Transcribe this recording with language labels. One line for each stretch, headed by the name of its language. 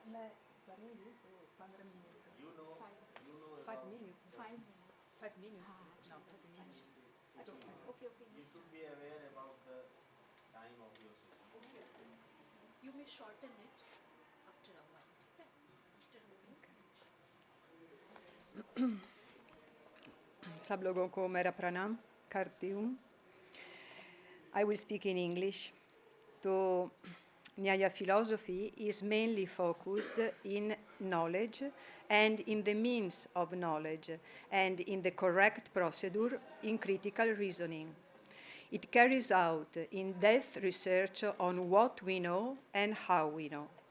English: You know, you know Five about minutes. 5 minutes. 5 minutes. No, 30 minutes. Okay. you should be aware about the time of your session. You may shorten it after a while.
Hindi: सब लोगों को मेरा प्रणाम करती हूँ.
English: I will speak in English. So, Nyaya philosophy is mainly focused in knowledge and in the means of knowledge and in the correct procedure in critical reasoning. It carries out in-depth research on what we know and how we know.